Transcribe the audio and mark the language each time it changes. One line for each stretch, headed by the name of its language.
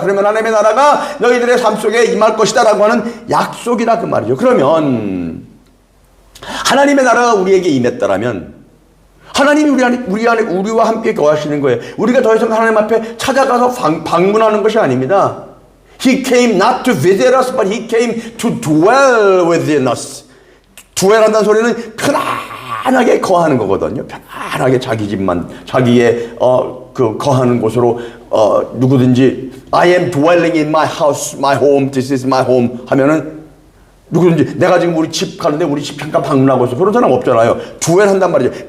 Korean: 그러면 하나님의 나라가 너희들의 삶 속에 임할 것이다라고 하는 약속이다 그 말이죠. 그러면 하나님의 나라가 우리에게 임했다라면 하나님이 우리와 함께 거하시는 거예요. 우리가 더 이상 하나님 앞에 찾아가서 방문하는 것이 아닙니다.
English: He came not to visit us, but He came to dwell within us.
Korean: dwell한다는 소리는 편안하게 거하는 거거든요. 편안하게 자기 집만 자기의 거하는 곳으로 누구든지
English: I am dwelling in my house, my home,
Korean: this is my home 하면은 누구든지 내가 지금 우리 집 가는데 우리 집 잠깐 방문하고 있어. 그런 사람 없잖아요. dwell한단 말이죠.